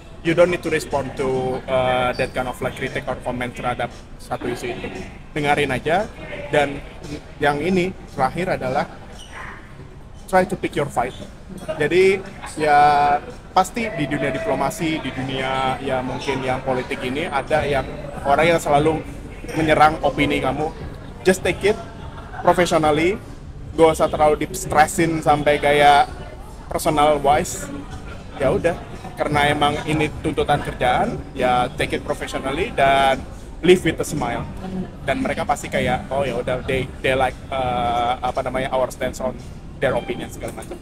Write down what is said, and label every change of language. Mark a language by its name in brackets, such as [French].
[English] You don't need to respond to that kind of like critic or comment [Indonesian] terhadap satu isu itu. Dengarin aja. Dan yang ini terakhir adalah [English] try to pick your fight. [Indonesian] Jadi ya pasti di dunia diplomasi, di dunia ya mungkin yang politik ini ada yang orang yang selalu menyerang opini kamu. [English] Just take it professionally. [Indonesian] Gak usah terlalu di-stressin sampai kayak [English] personal wise. [Indonesian] Ya udah, karena emang ini tuntutan kerjaan, ya [English] take it professionally [Indonesian] dan [English] live with a smile. [Indonesian] Dan mereka pasti kayak oh ya udah [English] they like our stance on their opinion [Indonesian] segala macam.